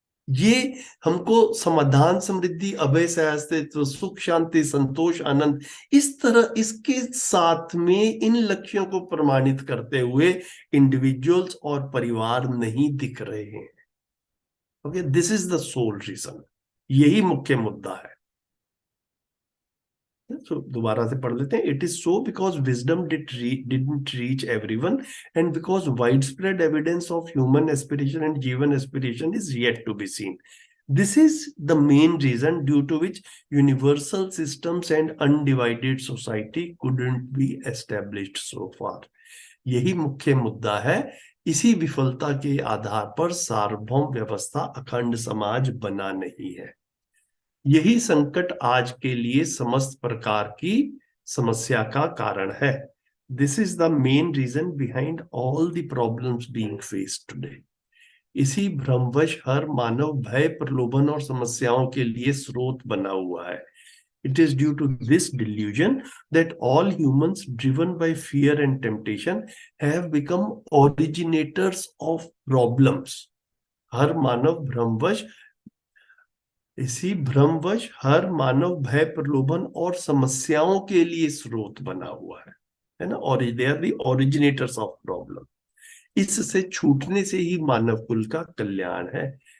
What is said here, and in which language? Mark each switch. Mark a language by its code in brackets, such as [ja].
[hi] ये हमको समाधान, समृद्धि, अभय, सहस्त्र, सुख शांति संतोष आनंद इस तरह इसके साथ में इन लक्ष्यों को प्रमाणित करते हुए इंडिविजुअल्स और परिवार नहीं दिख रहे हैं. [en] Okay, this is the sole reason. [hi] यही मुख्य मुद्दा है. So, दोबारा से पढ़ लेते हैं. [en] It is so because wisdom didn't reach everyone, and because widespread evidence of human aspiration and Jivan aspiration is yet to be seen. This is the main reason due to which universal systems and undivided society couldn't be established so far. [hi] यही मुख्य मुद्दा है. इसी विफलता के आधार पर सार्वभौम व्यवस्था, अखंड समाज बना नहीं है. यही संकट आज के लिए समस्त प्रकार की समस्या का कारण है. [en] This is the main reason behind all the problems being faced today. [hi] इसी भ्रमवश हर मानव भय, प्रलोभन और समस्याओं के लिए स्रोत बना हुआ है. [en] It is due to this delusion that all humans driven by fear and temptation have become originators of problems. [hi] हर मानव भ्रमवश, इसी भ्रमवश हर मानव भय, प्रलोभन और समस्याओं के लिए स्रोत बना हुआ है ना. और [en] They are the originators of problem. [hi] इससे छूटने से ही मानव कुल का कल्याण है.